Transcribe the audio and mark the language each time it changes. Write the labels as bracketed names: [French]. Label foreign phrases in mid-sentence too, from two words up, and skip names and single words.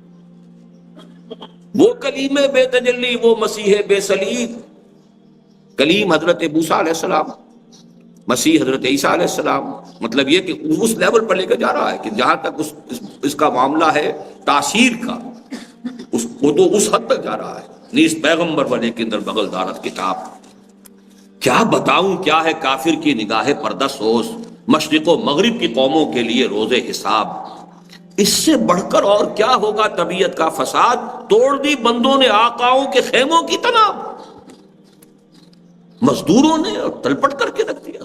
[Urdu] وہ کلیم بے تجلی، وہ مسیح بے صلیب، کلیم حضرت موسیٰ علیہ السلام، مسیح حضرت عیسیٰ علیہ السلام، مطلب یہ کہ اس لیول پر لے کے جا رہا ہے کہ جہاں تک اس کا معاملہ ہے تاثیر کا، وہ تو اس حد تک جا رہا ہے۔ [Persian] نیست پیغمبر ولیکن در بغل دارت کتاب۔ [Urdu] کیا بتاؤں کیا ہے کافر کی نگاہ پردہ سوز، مشرق و مغرب کی قوموں کے لیے روز حساب۔ اس سے بڑھ کر اور کیا ہوگا طبیعت کا فساد، توڑ دی بندوں نے آقاؤں کے خیموں کی تناب، مزدوروں نے تلپٹ کر کے رکھ دیا۔